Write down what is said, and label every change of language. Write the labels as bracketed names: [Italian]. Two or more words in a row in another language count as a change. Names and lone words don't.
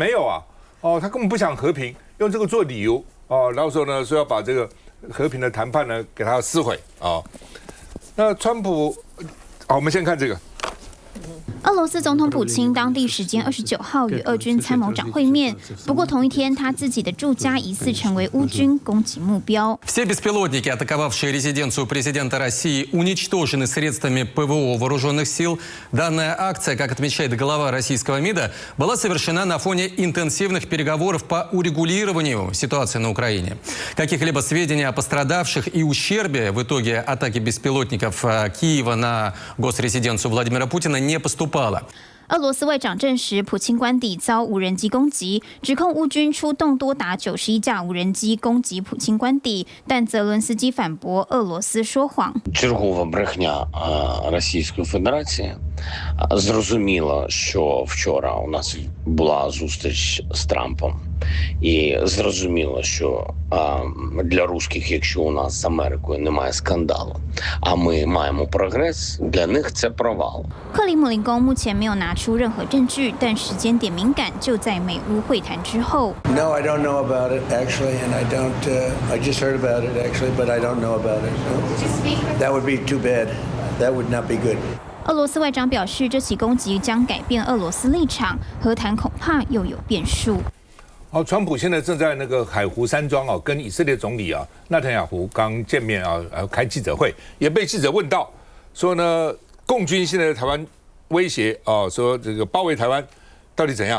[Chinese] 没有啊，哦，他根本不想和平，用这个做理由哦，然后说呢说要把这个和平的谈判呢给他撕毁啊。那川普，好，我们先看这个。俄罗斯总统普京当地时间29号与俄军参谋长会面，不过同一天他自己的住家疑似成为乌军攻击目标。 [Russian] Все беспилотники, атаковавшие резиденцию президента России, уничтожены средствами ПВО вооруженных сил. Данная акция, как отмечает глава российского МИДа, была совершена на фоне интенсивных переговоров по урегулированию ситуации на Украине. Каких-либо сведений о пострадавших и ущербе в итоге атаки беспилотников Киева на госрезиденцию Владимира Путина не поступало. [Chinese] 俄罗斯外长证实，普京官邸遭无人机攻击，指控乌军出动多达91架无人机攻击普京官邸，但泽伦斯基反驳俄罗斯说谎。 [Ukrainian] Чергова брехня Російської Федерації. Зрозуміло, що вчора у нас була зустріч з Трампом. І зрозуміло, що для русських, якщо у нас з Америкою немає скандалу, а ми маємо прогрес, для них це провал. [Chinese] 克里姆林宫目前没有拿出任何证据，但时间点敏感，就在美乌会谈之后。 [English] No, I don't know about it actually, and I don't. I just heard about it actually, but I don't know about it. No. That would be too bad. That would not be good. [Chinese] 俄罗斯外长表示，这起攻击将改变俄罗斯立场，和谈恐怕又有变数。好，川普现在正在那个海湖山庄啊，跟以色列总理啊纳坦雅胡刚见面啊，开记者会，也被记者问到说呢，共军现在在台湾威胁啊，说这个包围台湾到底怎样？